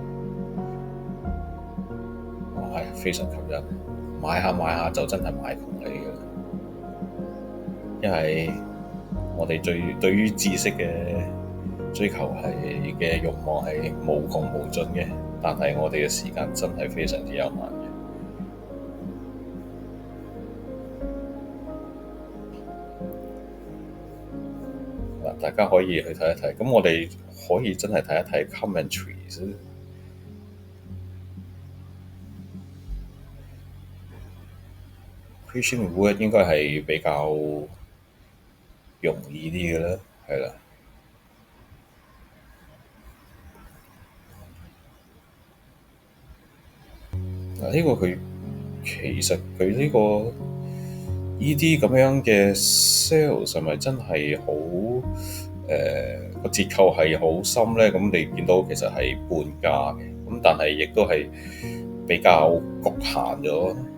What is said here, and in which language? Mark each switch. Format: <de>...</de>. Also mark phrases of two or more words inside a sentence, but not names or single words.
<yue>係非常吸引，買下就真係買窮你嘅，因為我哋對於知識嘅追求嘅慾望係無窮無盡嘅，但係我哋嘅時間真係非常之有限。大家可以去睇一睇，咁我哋可以真係睇一睇 commentaries。Christian Wood 應該係比較容易啲嘅啦，係啦。呢個佢其實佢呢個呢啲咁樣嘅 sales 係咪真係好個折扣係好深咧？咁你見到其實係半價嘅，咁但係亦都係比較局限咗。</yue>